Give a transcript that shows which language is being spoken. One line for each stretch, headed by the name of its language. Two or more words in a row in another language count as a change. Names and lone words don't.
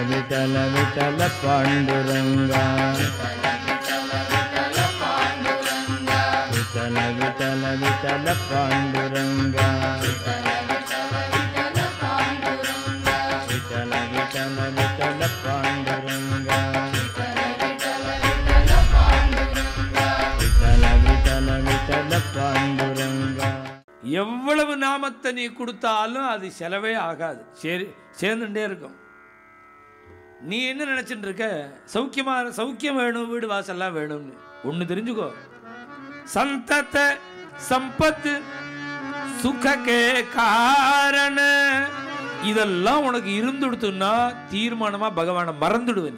Marathi: विठल विठल पांडुरंगा विठल विठल विठल पांडुरंगा विठल विठल विठल पांडुरंगा विठल विठल विठल पांडुरंगा.
Tamil: எவ்வளவு நாமத்தை நீ கொடுத்தாலும் அது செலவே ஆகாது, சேர்ந்துட்டே இருக்கும். நீ என்ன நினைச்சிட்டு இருக்க? சௌக்கியம் வேணும், வீடு வாசல்லாம் வேணும்னு. ஒன்று தெரிஞ்சுக்கோ, சந்தத சம்பத்து சுககே காரண இதெல்லாம் உனக்கு இருந்துடுத்துன்னா தீர்மானமா பகவானை மறந்துடுவேன்.